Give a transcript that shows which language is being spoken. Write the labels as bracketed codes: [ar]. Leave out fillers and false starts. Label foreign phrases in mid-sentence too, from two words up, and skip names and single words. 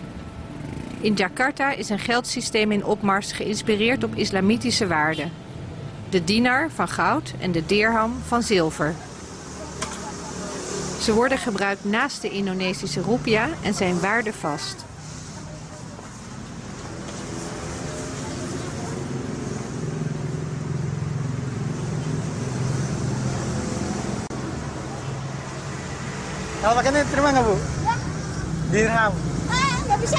[nl] In Jakarta is een geldsysteem in opmars geïnspireerd op islamitische waarden. De dinar van goud en de dirham van zilver. Ze worden gebruikt naast de Indonesische roepia en zijn waardevast. [id] Kalau pakai ini terima nggak Bu? Dirham. Nggak bisa.